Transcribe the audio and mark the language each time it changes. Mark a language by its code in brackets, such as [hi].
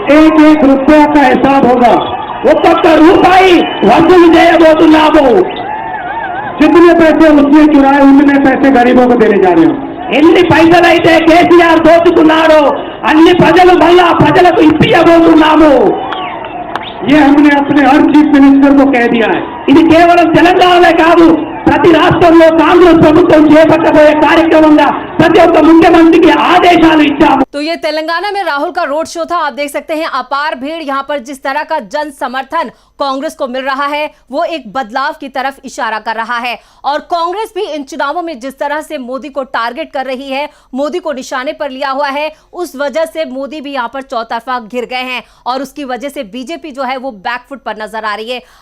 [hi] एक रुपया का हिसाब होगा, [te] ఒక్కొక్క రూపాయి వసూలు చేయబోతున్నాము। [hi] जितने पैसे उसने चुराए उतने पैसे गरीबों को देने जा रहे हैं। [te] ఎన్ని పైసలైతే కేసీఆర్ దోచుకున్నారో అన్ని ప్రజలకు ఇప్పించబోతున్నాము। [hi] ये हमने अपने हर चीफ मिनिस्टर को कह दिया है। [te] ఇది కేవలం తెలంగాణలో కాదు, ప్రతి రాష్ట్రంలో కాంగ్రెస్ ప్రభుత్వం చేపట్టబోయే కార్యక్రమంగా ప్రతి ఒక్క ముఖ్యమంత్రికి ఆదేశాలు ఇచ్చాము। [hi] तो ये तेलंगाना में राहुल का रोड शो था। आप देख सकते हैं अपार भीड़, यहां पर जिस तरह का जन समर्थन कांग्रेस को मिल रहा है वो एक बदलाव की तरफ इशारा कर रहा है। और कांग्रेस भी इन चुनावों में जिस तरह से मोदी को टारगेट कर रही है, मोदी को निशाने पर लिया हुआ है, उस वजह से मोदी भी यहां पर चौतरफा घिर गए हैं और उसकी वजह से बीजेपी जो है वो बैकफुट पर नजर आ रही है।